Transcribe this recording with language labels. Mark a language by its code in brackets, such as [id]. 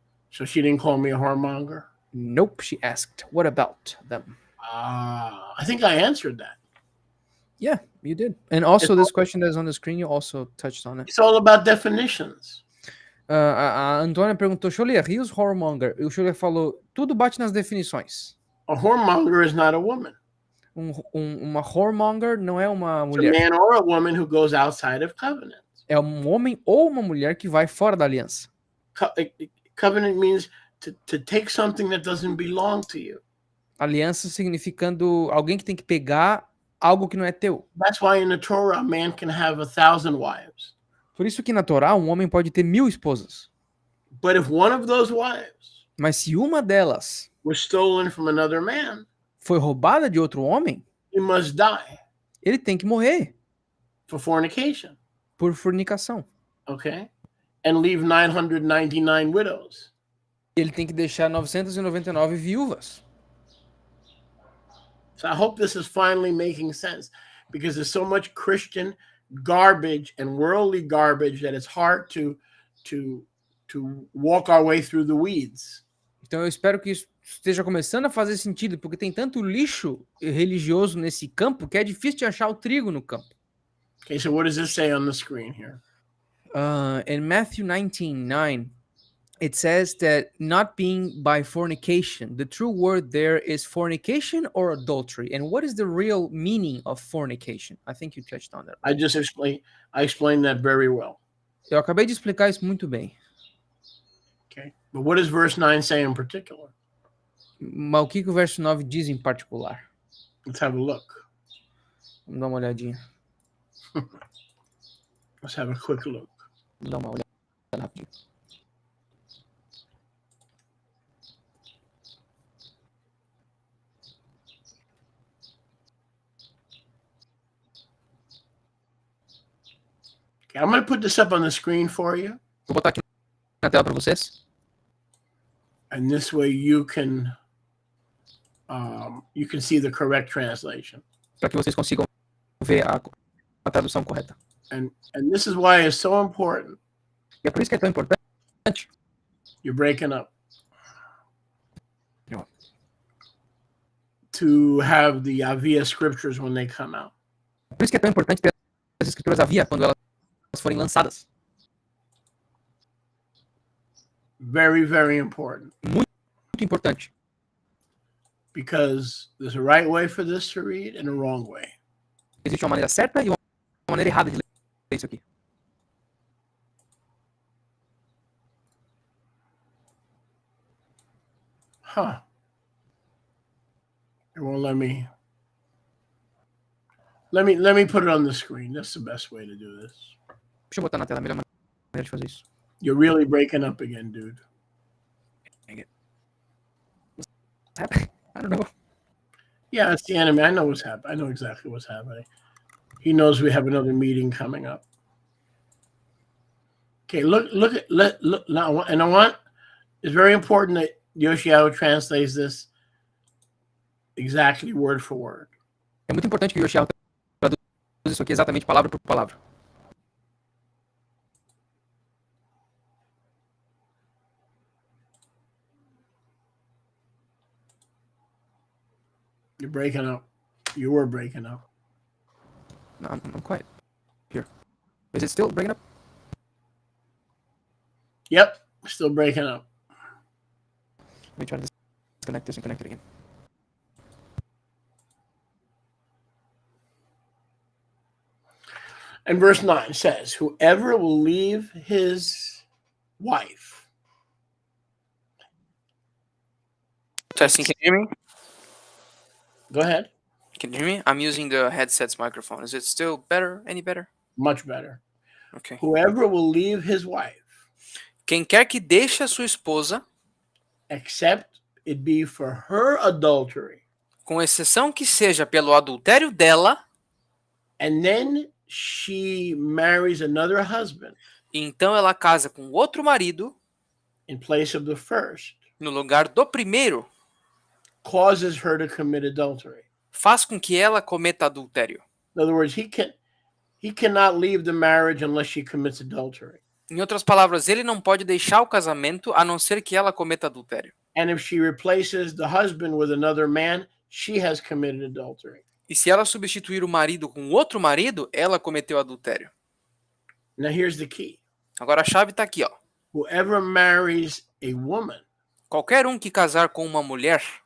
[en] So she didn't call me a whoremonger? Nope, she asked, what about them? I think I answered that. Yeah, you did. And also, this question that's on the screen, you also touched on it. It's all about definitions. [pt] A Antônia perguntou, Xolier, e os whoremonger? E o Xolier falou, tudo bate nas definições. [en] A whoremonger is not a woman. [pt] Uma whoremonger não é uma [en] It's a [pt] mulher. [en] man or a woman who goes outside of covenant. [pt] É um homem ou uma mulher que vai fora da aliança. [en] Covenant means to take something that doesn't belong to you. [pt] Aliança significando alguém que tem que pegar algo que não é teu. [en] That's why in the Torah, a man can have 1,000 wives. [pt] Por isso que na Torá, um homem pode ter 1000 esposas. [en] But if one of those wives [pt] Mas se uma delas [en] was stolen from another man, [pt] foi roubada de outro homem, [en] he must die [pt] ele tem que morrer [en] for fornication. [pt] por fornicação. [en] Okay? And leave 999 widows. [pt] Ele tem que deixar 999 viúvas. [en] So I hope this is finally making sense, because there's so much Christian garbage and worldly garbage that it's hard to walk our way through the weeds. [pt] Então eu espero que isso esteja começando a fazer sentido, porque tem tanto lixo religioso nesse campo que é difícil de achar o trigo no campo. [en] Okay, so what does this say on the screen here? In Matthew 19:9, it says that not being by fornication. The true word there is fornication or adultery. And what is the real meaning of fornication? I think you touched on that. I explained that very well. [pt] Eu acabei de explicar isso muito bem. [en] Okay, but what does verse 9 say in particular? [pt] Mas o que o verso 9 diz em particular? [en] Let's have a look. [pt] Vamos dar uma olhadinha. [en] Let's have a quick look. [pt] Vamos dar uma olhada rapidinho. [en] Okay, I'm going to put this up on the screen for you. [pt] Vou botar aqui na tela para vocês. [en] And this way you can see the correct translation. [pt] Para que vocês consigam ver a tradução correta. [en] And this is why it's so important. [pt] E é por isso que é tão importante. [en] You're breaking up. Yeah. To have the Avia scriptures when they come out. [pt] Por isso que é tão importante ter as escrituras Avia quando elas forem lançadas. [en] Very, very important. [pt] Muito importante. [en] Because there's a right way for this to read and a wrong way. [pt] Existe uma maneira certa e uma maneira errada de ler isso aqui. Huh. [en] It won't let me. Let me put it on the screen. That's the best way to do this. [pt] Deixa eu botar na tela, a melhor maneira de fazer isso. [en] You're really breaking up again, dude. I don't know. Yeah, it's the enemy. I know what's happening. I know exactly what's happening. He knows we have another meeting coming up. Okay, look now. And I want, it's very important that Yoshiao translates this exactly word for word. [pt] É muito importante que o Yoshiao traduza isso aqui exatamente palavra por palavra. [en] You're breaking up. You were breaking up. No, I'm quiet. Here. Is it still breaking up? Yep, still breaking up. Let me try to disconnect this and connect it again. And verse 9 says, whoever will leave his wife. Testing, can you hear me? Go ahead. Can you hear me? I'm using the headset's microphone. Is it still better? Any better? Much better. Okay. Whoever will leave his wife, [pt] Quem quer que deixe a sua esposa, [en] except it be for her adultery, [pt] com exceção que seja pelo adultério dela, [en] and then she marries another husband [pt] e então ela casa com outro marido, [en] in place of the first, [pt] no lugar do primeiro, [en] causes her to commit adultery. [pt] faz com que ela cometa adultério. [en] In other words, he cannot leave the marriage unless she commits adultery. [pt] Em outras palavras, ele não pode deixar o casamento a não ser que ela cometa adultério. [en] And if she replaces the husband with another man, she has committed adultery. [pt] E se ela substituir o marido com outro marido, ela cometeu adultério. [en] Now here's the key. [pt] Agora a chave tá aqui, ó. [en] Whoever marries a woman [pt] Qualquer um que casar com uma mulher